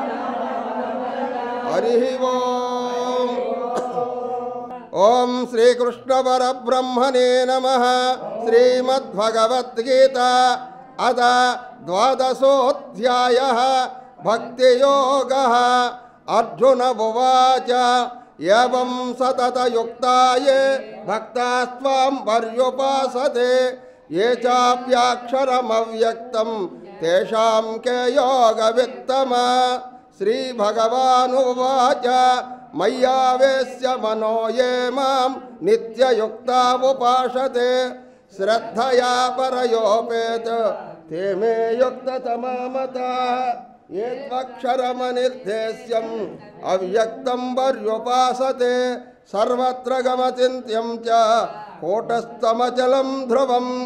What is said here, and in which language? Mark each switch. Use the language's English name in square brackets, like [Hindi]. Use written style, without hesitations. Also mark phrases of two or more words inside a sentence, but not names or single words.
[Sanskrit] హరి ఓం ఓం శ్రీకృష్ణ పరబ్రహ్మణే నమః శ్రీమద్భగవద్గీత అద ద్వాదశోऽధ్యాయः భక్తియోగः అర్జున ఉవాచ ఏవం సతతయుక్తాయే భక్తాస్త్వాం పర్యుపాసతే ఏ చాప్యాక్షరమవ్యక్తం తేషాం కే యోగవిత్తమ శ్రీభగవానువాచ मय्यावेश्य मनो ये मां नित्ययुक्ता उपासते श्रद्धया परयोपेत ते मे युक्ततमा मताः ये त्वक्षरमनिर्देश्यम् अव्यक्तं पर्युपासते सर्वत्र गमचिन्त्यं च कूटस्थमचलं ध्रुवं